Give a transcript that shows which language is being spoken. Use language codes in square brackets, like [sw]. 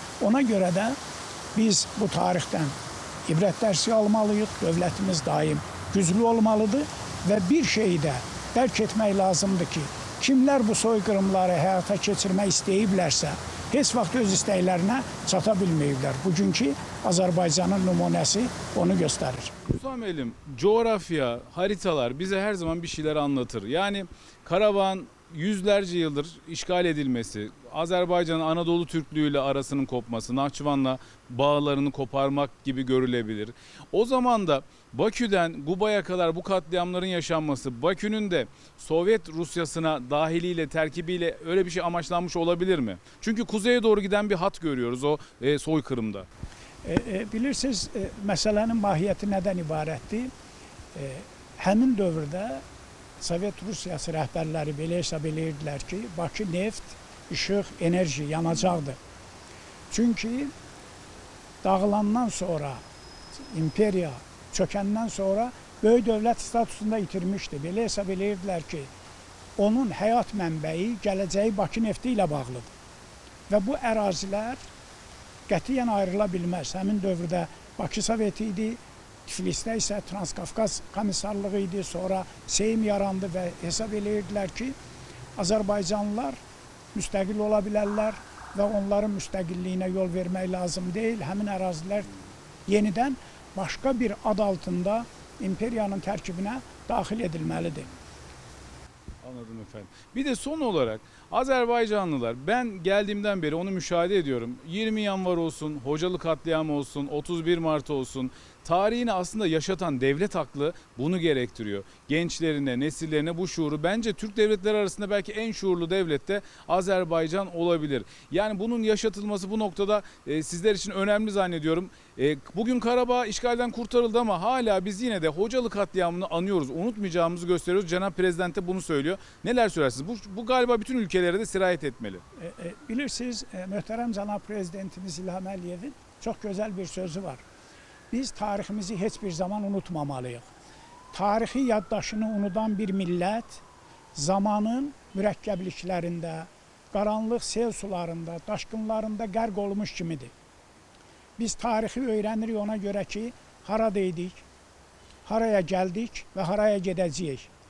[az] Ona görə də biz bu tarixdən ibrət dərsi almalıyıq, dövlətimiz daim güclü olmalıdır və bir şeyi də dərk etmək lazımdır ki, kimlər bu soyqırımları həyata keçirmək istəyiblərsə, heç vaxt öz istəklərinə çata bilməyiblər. Bugünkü Azərbaycanın nümunəsi onu göstərir. [tr] Musa Elim, coğrafya, haritalar bize her zaman bir şeyler anlatır. Yani Karavan yüzlerce yıldır işgal edilmesi, Azerbaycan'ın Anadolu Türklüğüyle arasının kopması, Nahçıvan'la bağlarını koparmak gibi görülebilir. O zaman da Bakü'den Guba'ya kadar bu katliamların yaşanması, Bakü'nün de Sovyet Rusyasına dahiliyle, terkibiyle öyle bir şey amaçlanmış olabilir mi? Çünkü kuzeye doğru giden bir hat görüyoruz o soykırımda. [az] Bilirsiniz, məsələnin mahiyyəti nədən ibarətdir? Həmin dövrdə Sovet Rusiyası rəhbərləri belə hesab edirdilər ki, Bakı neft, işıq, enerji yanacaqdır. Çünki dağılandan sonra, imperiya çökəndən sonra böyük dövlət statusunda itirmişdi. Belə hesab edirdilər ki, onun həyat mənbəyi, gələcəyi Bakı nefti ilə bağlıdır. Və bu ərazilər qətiyyən ayrıla bilməz. Həmin dövrdə Bakı Soveti idi, Tiflisdə isə Transkafqaz Komissarlığı idi, sonra Seyim yarandı və hesab edirdilər ki, Azərbaycanlılar müstəqil ola bilərlər və onların müstəqilliyinə yol vermək lazım deyil. Həmin ərazilər yenidən başqa bir ad altında imperiyanın tərkibinə daxil edilməlidir. [tr] Anladım efendim. Bir de son olarak Azerbaycanlılar, ben geldiğimden beri onu müşahede ediyorum. 20 Yanvar olsun, Hocalı katliamı olsun, 31 Mart olsun, tarihini aslında yaşatan devlet aklı bunu gerektiriyor. Gençlerine, nesillerine bu şuuru, bence Türk devletleri arasında belki en şuurlu devlet de Azerbaycan olabilir. Yani bunun yaşatılması bu noktada sizler için önemli zannediyorum. Bugün Karabağ işgalden kurtarıldı ama hala biz yine de Hocalı katliamını anıyoruz, unutmayacağımızı gösteriyoruz. Cenab-ı Prezident de bunu söylüyor. Neler söylersiniz? Bu galiba bütün ülkelere de sirayet etmeli. [az] Bilirsiniz, möhtərəm Cenab-ı Prezidentimiz İlham Əliyevin [tr] çok güzel [az] bir sözü var. Biz tariximizi heç bir zaman unutmamalıyıq. Tarixi yaddaşını unudan bir millət zamanın mürəkkəbliklərində, qaranlıq sel sularında, daşqınlarında qərq olmuş kimidir. Biz tarixi öyrənirik ona görə ki, haradaydik, haraya gəldik və haraya gedəcəyik.